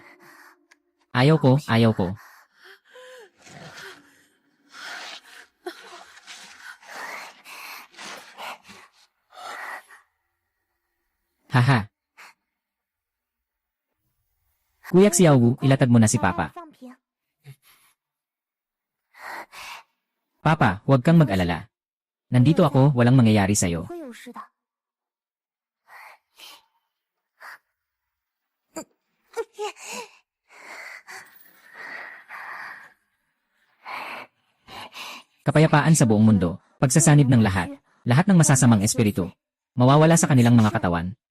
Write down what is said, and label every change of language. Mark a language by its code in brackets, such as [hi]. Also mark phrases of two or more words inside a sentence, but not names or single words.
[tl] Ayaw ko. Haha. Kuya Xiaowu, ilatag mo na si Papa. [zh] 放平。 [tl] Papa, huwag kang mag-alala. Nandito ako, walang mangyayari sa'yo. [zh] 不会有事的。 [tl] Kapayapaan sa buong mundo, pagsasanib ng lahat ng masasamang espiritu, mawawala sa kanilang mga katawan.